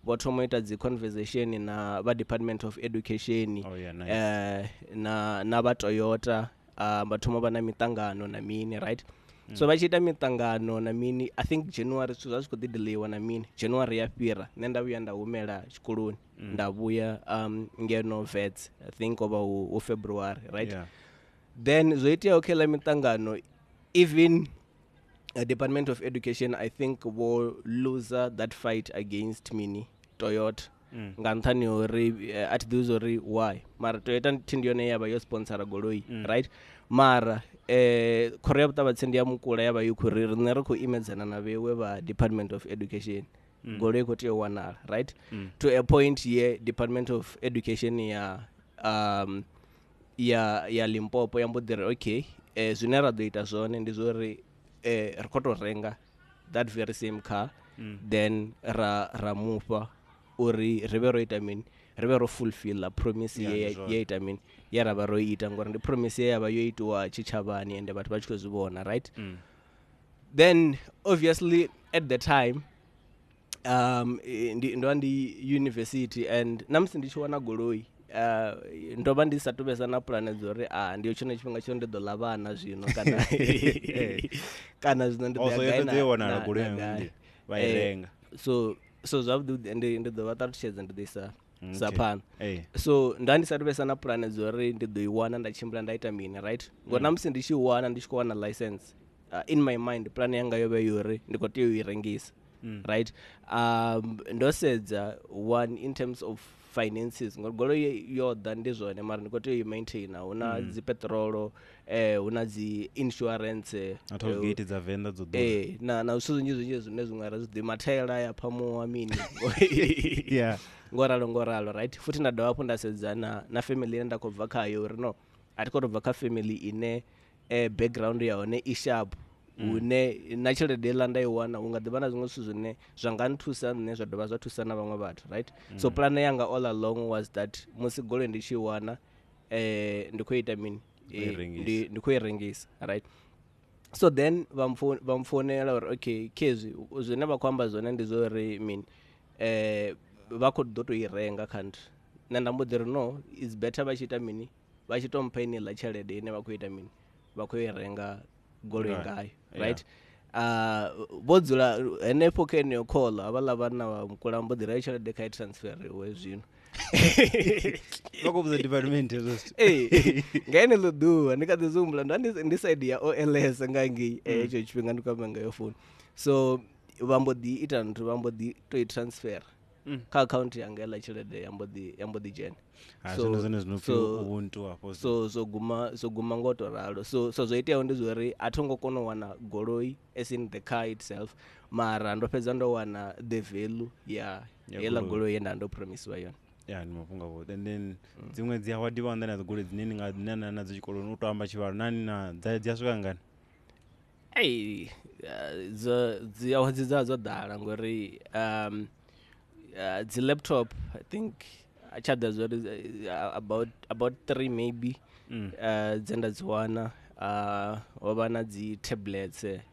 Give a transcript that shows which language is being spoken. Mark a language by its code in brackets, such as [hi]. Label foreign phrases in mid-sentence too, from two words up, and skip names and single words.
[ve] vho thoma ita dzi conversation na vha Department of Education na vha Toyota vha thoma vha na mitangano na mini, right? So vha tshi ita mitangano na mini, [en] I think [ve] January zwithu zwa zwi khou ḓi delaywa na mini, January ya fhira nṋe nda vhuya nda humela tshikoloni nda vhuya ngeno vets, [en] I think over [ve] hu February, right? Then zwo itea kha la mitangano, [en] even Department of Education I think will lose that fight against [ve] mini Toyota nga nṱhani uri athi ḓivhi zori why, mara Toyota thi ndi yone yavha yo sponsora goloi, right? Mara khoro ya vhuṱavhatsindi ndi ya mukula yavha yo khou ri riṋe ri khou imedzana na vhewe vha Department of Education, goloi khou tea u wanala, right? To a point ye Department of Education ya Limpopo ya mbo ḓi ri okay, zwine ra ḓo ita zwone ndi zwori ri khou tou renga [en] that very same car, [ve] then ra mufha uri ri vhe ro ita mini, ri vhe ro [en] fulfill promise [ve] ye ita mini ya ra vha ro ita, ngori ndi promise ye ya vha yo itiwa tshitshavhani ende vhathu vha tshi khou zwi vhona, right? [en] Then obviously at the time [ve] ndi university, and namusi ndi tshi wana goloi ndo vha ndi sa tu vhesa na puḽane dzo uri ndi yo tshone tshifhinga tshone ndi ḓo ḽa vhana zwino kana kana zwino ndi ḓo so zwavhuḓi ndi ḓo vha ṱalutshedza ndi ḓo isa sa phanḓa. So nda ndi sa tu vhesa na puḽane dzo uri ndi ḓo i wana nda tshimbila nda ita mini, right? Ngori namusi ndi tshi wana ndi tshi khou wana license, [en] in my mind [ve] puḽane yanga yo vha yori ndi khou tea u i rengisa, right? Ndo sedza [en] one in terms of finances, [ve] ngori goloi yo ḓa ndi zwone mara ndi khou tea u i maintaina, hu na dzi petrolo, hu na dzi insurance na tollgate dza Venda dzo ḓura, na zwithu zwinzhi zwine zwiṅwe ra zwi ḓi mathaela ya phamuwa mini ngoralo, right? Futhi nda dovha hafhu nda sedza na family ine nda khou bva khayo uri no a thi khou tou bva kha family ine background ya hone i sharp, hune na tshelede iḽa nda i wana hu nga ḓivha na zwiṅwe zwithu zwine zwa nga nthusa nṋe zwa dovha zwa thusa na vhaṅwe vhathu, right? So plan yanga [en] all along was that [ve] musi goloi ndi tshi wana ndi khou ita mini, ndi khou i rengisa, right? So then vha mfounela uri okay khezwi zwine vha khou amba zwone ndi zwo uri mini vha khou ḓo tou i renga country, nṋe nda mbo ḓi ri [en] no it's better [ve] vha tshi ita mini, vha tshi tou mpha iniḽa tshelede ine vha khou ita mini, vha khou i renga goloi ngayo, right? Vho dzula henefho kha heneyo khoḽa havhaḽa vhana vha mukula mbo ḓi ri tshelede kha i transferiwe zwino vha khou vhudza department hezwo nga heneḽo ḓuvha ndi kha ḓi zwi humbula ndi side ya OLS nga ngei hetsho tshifhinga ndi khou amba ngayo phone. So vha mbo ḓi ita nthu, vha mbo ḓi tou i transfer kha account yanga heḽa tshelede ya mbo ḓi dzhena, so guma ngo to ralo. So zwo iteaho ndi zwori a tho ngo kona u wana goloi [en] as in the car itself, [ve] mara ndo fhedza ndo wana [en] the value [ve] ya heḽa goloi ye nda ndo promisiwa yone. Ndi mafhungo avhuḓi. [en] And then [ve] dziṅwe dzi awadiwa nḓani na dzi goloi dzine ni nga nana nadzo tshikoloni, u tou amba tshivhalo nani na dzi a swika ngani? Dzi awadi dza dzo ḓala ngori dzi laptop [en] I think [ve] tsha ḓa zwori [en] about 3 maybe [ve] dze nda dzi wana, ho vha na dzi tablets